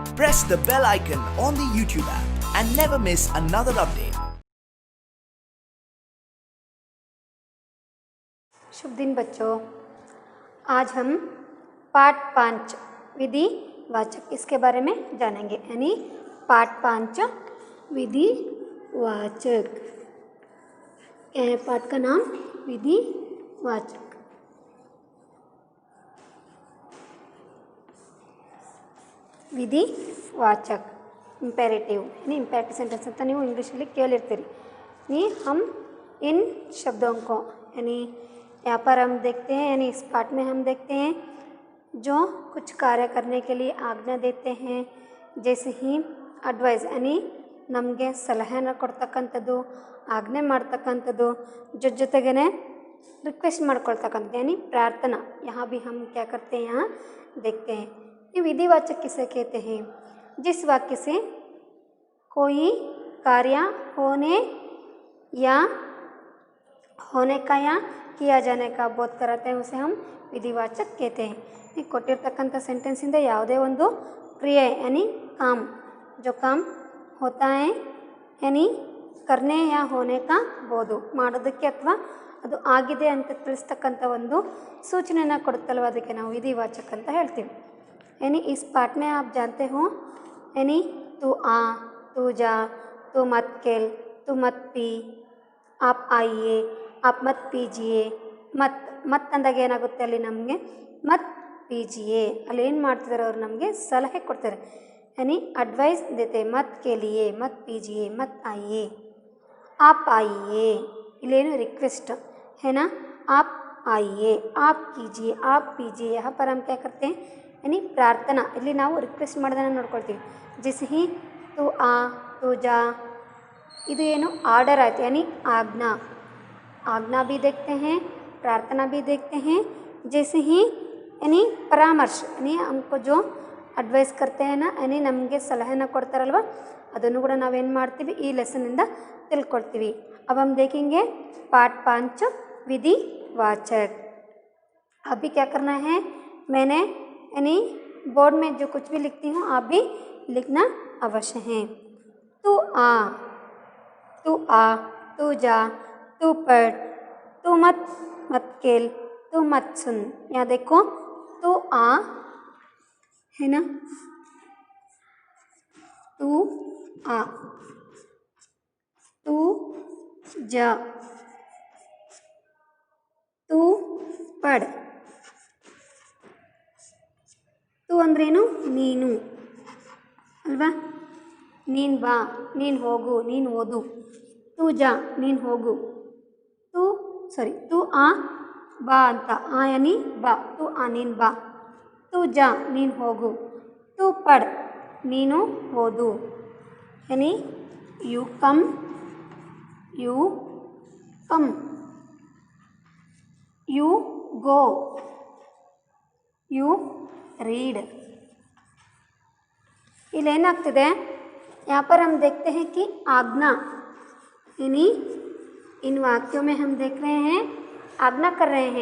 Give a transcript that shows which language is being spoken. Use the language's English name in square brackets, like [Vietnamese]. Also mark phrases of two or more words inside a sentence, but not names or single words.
[English] press the bell icon on the YouTube app and never miss another update. [Hindi] शुभ दिन बच्चों, आज हम पाठ 5 विधि वाचक इसके बारे में जानेंगे। यानी पाठ 5 विधि वाचक। क्या है पाठ का नाम? विधि वाचक। [Kannada] ವಿಧಿ ವಾಚक इंपेरेटिव यानी [English] imperative sentence [Kannada] ಅಂತ ನೀವು ಇಂಗ್ಲೀಷಲ್ಲಿ ಕೇಳಿರ್ತೀರಿ। [Hindi] यानी हम इन शब्दों को यानी यहाँ पर हम देखते हैं, यानी इस पाठ में हम देखते हैं जो कुछ कार्य करने के लिए आज्ञा देते हैं, जैसे ही अड्वाइस यानी [Kannada] ನಮಗೆ ಸಲಹೆಯನ್ನು ಕೊಡ್ತಕ್ಕಂಥದ್ದು, ಆಜ್ಞೆ ಮಾಡ್ತಕ್ಕಂಥದ್ದು, ಜೊತೆಗೇ रिक्वेस्ट ಮಾಡ್ಕೊಳ್ತಕ್ಕಂಥದ್ದು [Hindi] यानी प्रार्थना। यहाँ भी हम क्या करते हैं, यहाँ देखते हैं। ये विधिवाचक किसे कहते हैं? जिस वाक्य से कोई कार्य होने या होने का या किया जाने का बोध कराते हैं, उसे हम विधिवाचक कहते हैं। [Kannada] ये ಕೊಟ್ಟಿರ್ತಕ್ಕಂಥ ಸೆಂಟೆನ್ಸಿಂದ ಯಾವುದೇ ಒಂದು ಕ್ರಿಯೆ [Hindi] यानी काम जो काम होता है यानी करने या होने का बोध [Kannada] ಮಾಡೋದಕ್ಕೆ ಅಥವಾ ಅದು ಆಗಿದೆ ಅಂತ ತಿಳಿಸ್ತಕ್ಕಂಥ ಒಂದು ಸೂಚನೆಯನ್ನು ಕೊಡುತ್ತಲ್ವ, ಅದಕ್ಕೆ ನಾವು ವಿಧಿವಾಚಕ ಅಂತ ಹೇಳ್ತೀವಿ। [Hindi] यानी इस पाठ में आप जानते हो यानी तू आ, तू जा, तू मत खेल, तू मत पी, आप आइए, आप मत पीजिए, मत [Kannada] ಅಂದಾಗ ಏನಾಗುತ್ತೆ ಅಲ್ಲಿ ನಮಗೆ [Hindi] मत पीजिए [Kannada] ಅಲ್ಲಿ ಏನು ಮಾಡ್ತಿದ್ದಾರೆ ಅವರು ನಮಗೆ ಸಲಹೆ ಕೊಡ್ತಾರೆ, [Hindi] यानी एडवाइस देते मत के लिए, मत पीजिए, मत आइए, आप आइए इलेनो रिक्वेस्ट है ना, आप आइए, आप कीजिए, आप पीजिए। यहाँ पर हम क्या करते हैं यानी प्रार्थना, [Kannada] ಇಲ್ಲಿ ನಾವು ರಿಕ್ವೆಸ್ಟ್ ಮಾಡೋದನ್ನು ನೋಡ್ಕೊಳ್ತೀವಿ। [Hindi] जैसे ही तू आ, तू जा, [Kannada] ಇದು ಏನು ಆರ್ಡರ್ ಆಯ್ತು [Hindi] यानी आज्ञा। आज्ञा भी देखते हैं, प्रार्थना भी देखते हैं। जैसे ही यानी परामर्श यानी हमको जो ಅಡ್ವೈಸ್ करते हैं ना यानी [Kannada] ನಮಗೆ ಸಲಹೆನ ಕೊಡ್ತಾರಲ್ವ, ಅದನ್ನು ಕೂಡ ನಾವೇನು ಮಾಡ್ತೀವಿ ಈ ಲೆಸನ್ನಿಂದ ತಿಳ್ಕೊಳ್ತೀವಿ। [Hindi] अब हम देखेंगे पाठ 5 विधि वाचक। अभी क्या करना है, मैंने यानी बोर्ड में जो कुछ भी लिखती हूँ आप भी लिखना अवश्य है। तू आ, तू आ, तू जा, तू पढ़, तू मत खेल, तू मत सुन। यहाँ देखो तू आ है ना, तू आ, तू जा, तू पढ़। [Kannada] तू अंद्रेनु ನೀನು ಅಲ್ವಾ, ನೀನು ಬಾ, ನೀನು ಹೋಗು, ನೀನು ಓದು। [Hindi] तू जा [Kannada] ನೀನು ಹೋಗು, [Hindi] तू आ [Kannada] ಬಾ ಅಂತ, ಆ यानी ಬಾ, [Hindi] तू आ [Kannada] ನೀನು ಬಾ। [Hindi] तू जा [Kannada] ನೀನು ಹೋಗು, [Hindi] तू पढ़ [Kannada] ನೀನು ಓದು [English] यानी you come, you go, you read। [Hindi] इलेनाग्तिदे यहाँ पर हम देखते हैं कि आज्ञा यानी इन वाक्यों में हम देख रहे हैं आज्ञा कर रहे हैं।